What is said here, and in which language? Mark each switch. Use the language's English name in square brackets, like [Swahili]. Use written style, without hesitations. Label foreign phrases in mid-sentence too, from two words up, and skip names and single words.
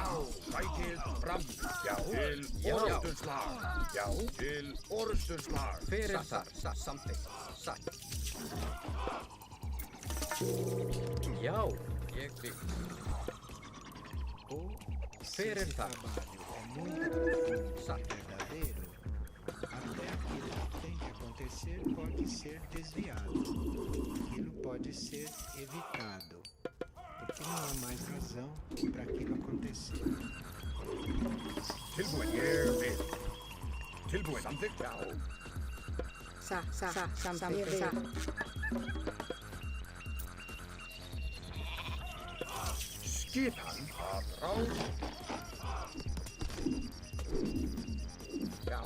[Icelandic] Sækið fram. Já. Til orustuslag. Já. Til orustuslag. Hver er þar? Samþykkt. Satt. Já. Ég vil. [Portuguese] Se [Icelandic] Hver er [Portuguese] esse [Icelandic] þar? [Portuguese] trabalho é muito profundo e verdadeiro, até aquilo que tem que acontecer pode ser desviado. Aquilo pode ser evitado, porque não há mais razão para aquilo acontecer. [Icelandic] Tilbúin. Ég vil. Tilbúin. Samþykkt. Já. Samþykkt. Skipan. Atrás. Já.